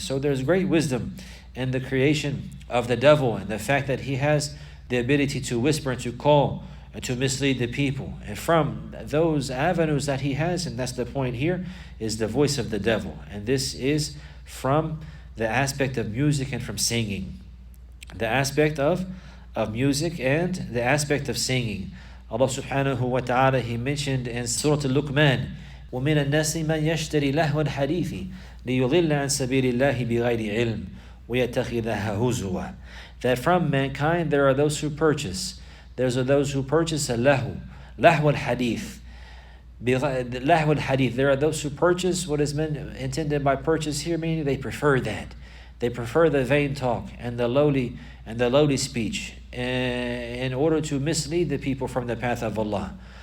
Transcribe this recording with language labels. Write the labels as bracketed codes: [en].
[en] So there's great wisdom in the creation of the devil, and the fact that he has the ability to whisper and to call and to mislead the people. And from those avenues that he has, and that's the point here, is the voice of the devil. And this is from the aspect of music and from singing. The aspect of music and the aspect of singing. Allah subhanahu wa ta'ala, He mentioned in Surah Al-Luqman, [ar] وَمِنَ النَّاسِ مَنْ يَشْتَرِي لَهْوَ الْحَدِيثِ لِيُضِلَّ عَنْ سَبِيلِ اللَّهِ بِغَيْرِ عِلْمٍ وَيَتَّخِذَهَا هُزُوًا. [en] That from mankind there are those who purchase. There's those who purchase a lahu al-hadith. Lahu al-hadith. There are those who purchase what is intended by purchase here, meaning they prefer that. They prefer the vain talk and the lowly speech in order to mislead the people from the path of Allah.